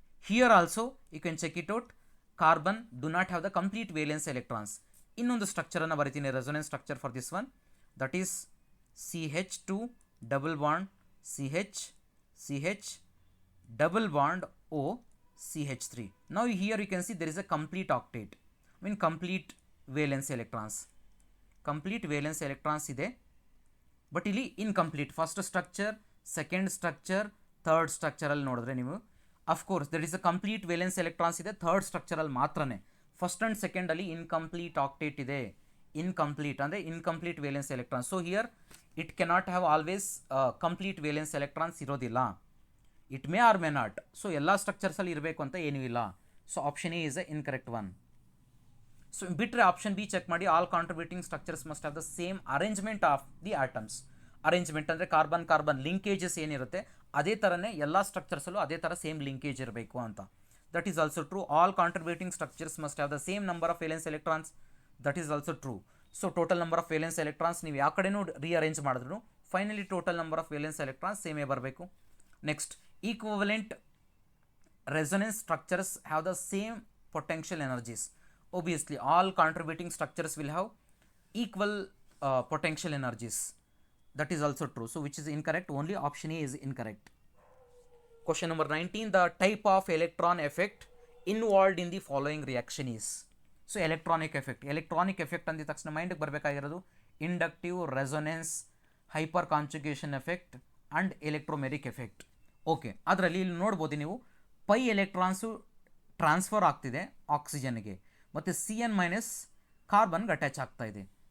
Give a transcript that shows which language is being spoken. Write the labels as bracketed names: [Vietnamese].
[English] Here also you can check it out, carbon do not have the complete valence electrons. [Kannada] ಇನ್ನೊಂದು ಸ್ಟ್ರಕ್ಚರನ್ನು ಬರಿತೀನಿ, [English] Resonance structure for this one. That is CH2 double bond CH double bond O CH3. Now here you can see there is a complete octet, I mean complete valence electrons. [Kannada] Complete valence electrons ಇದೆ, but ಇಲ್ಲಿ incomplete. First structure, second structure, third ಸ್ಟ್ರಕ್ಚರಲ್ಲಿ ನೋಡಿದ್ರೆ ನೀವು of course [English] that is a complete valence electrons [Kannada] ಇದೆ third ಸ್ಟ್ರಕ್ಚರಲ್ಲಿ ಮಾತ್ರನೇ. First and ಸೆಕೆಂಡಲ್ಲಿ incomplete octet ಇದೆ. Incomplete ಅಂದರೆ incomplete valence electrons. [English] So here it cannot have always complete valence electrons ಇರೋದಿಲ್ಲ. It may or may not. [Kannada] So ಎಲ್ಲ ಸ್ಟ್ರಕ್ಚರ್ಸಲ್ಲಿ ಇರಬೇಕು ಅಂತ ಏನೂ ಇಲ್ಲ. [English] So option A is a incorrect one. So ಬಿಟ್ಟರೆ option B check ಮಾಡಿ. All contributing structures must have the same arrangement of the atoms. [Kannada] Arrangement ಅಂದರೆ carbon linkages ಏನಿರುತ್ತೆ ಅದೇ ಥರನೇ ಎಲ್ಲ ಸ್ಟ್ರಕ್ಚರ್ಸಲ್ಲೂ ಅದೇ ಥರ ಸೇಮ್ ಲಿಂಕೇಜ್ ಇರಬೇಕು ಅಂತ. [English] That is also true. All contributing structures must have the same number of valence electrons. That is also true. [Kannada] So total number of valence electrons ನೀವು ಯಾವ ಕಡೆನೂ ರೀಅರೇಂಜ್ ಮಾಡಿದ್ರು finally total number of valence electrons ಸೇಮೇ ಬರಬೇಕು. [English] Next, equivalent resonance structures have the same potential energies. Obviously all contributing structures will have equal potential energies. That is also true. So which is incorrect? Only option A is incorrect. Question number 19, the type of electron effect involved in the following reaction is. [Kannada] So electronic effect ಅಂದ ತಕ್ಷಣ ಮೈಂಡ್ಗೆ ಬರಬೇಕಾಗಿರೋದು inductive, resonance, hyper effect and ಎಲೆಕ್ಟ್ರೋಮೆರಿಕ್ effect. Okay, ಅದರಲ್ಲಿ ಇಲ್ಲಿ ನೋಡ್ಬೋದು ನೀವು pi electrons transfer ಆಗ್ತಿದೆ ಆಕ್ಸಿಜನ್ಗೆ, ಮತ್ತು CN- ಕಾರ್ಬನ್ಗೆ attach ಆಗ್ತಾ ಇದೆ.